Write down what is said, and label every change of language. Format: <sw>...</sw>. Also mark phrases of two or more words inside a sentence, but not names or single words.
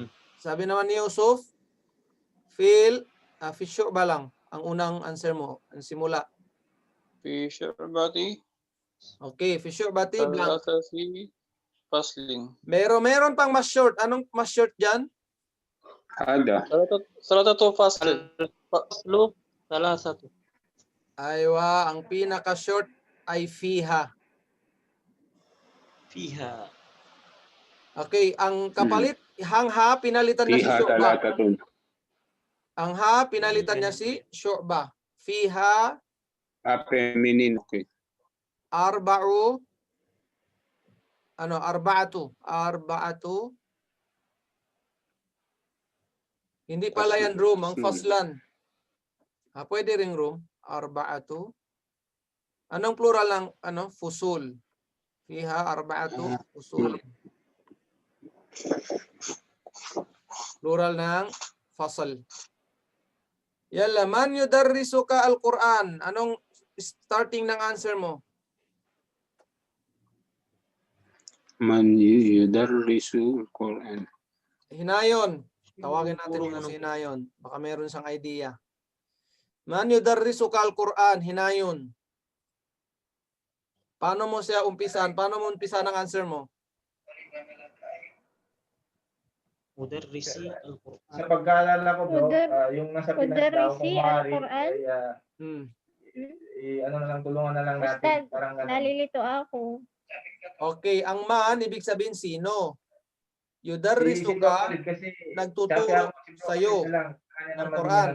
<tl>sabi naman ni Yusuf,</tl> <ar>fi syu'ba</ar> <tl>lang. Ang unang answer mo, ang simula.</tl> <ar>Fi syu'bati, Okay, fi syu'bati, blank. talatati faslin.</ar> <tl>Meron pang mas short. Anong mas short dyan?</tl> <ar>Ada. Salatatu fasl. Faslu, salasatun. Aywa,</ar> <tl>ang pinaka-short ay fiha.</tl> <ar>Fiha.</ar> <tl>Okay, ang kapalit, ang ha, pinalitan niya si</tl> <ar>Fiha syu'ba. talatatun.</ar> <tl>Ang ha, pinalitan niya si syu'ba.</tl> <ar>Fiha,</ar> <en>Feminine. Okay.</en> <ar>arba'u, arba'atu.</ar> <tl>Hindi pala yan room, ang faslan. Pwede ring room. arba'atu. Anong plural ng fusul?</tl> <ar>Fiha arba'atu fusul.</ar> <tl>Plural ng fasal.</tl> <ar>Yalla, man yudarrisuka al-Quran?</ar> <tl>Anong starting ng answer mo?</tl> <ar>Man yudarrisu Quran.</ar> <tl>Hinayon. Tawagin natin mo si Hinayon. Baka meron siyang idea.</tl> <ar>Man yudarrisuka al-Quran?</ar> <tl>Hinayon. Paano mo siya umpisan? Paano mo umpisan ang answer mo?</tl> <ar>Mudarrisi al-Quran.</ar> <tl>Sa pagkaalala ko bro, yung nasa Pinas daw,</tl> <ar>Mudarrisi</ar> <tl>kung maaari,</tl> <ar>al-Quran?</ar> <tl>ano na lang, tulungan na lang natin. Ustad, Parang ganun. nalilito ako. Okay, ang man, ibig sabihin sino? Si</tl> <ar>Yudarrisuka,</ar> <tl>Khalid kasi nagtuturo sa iyo ng Quran.</tl>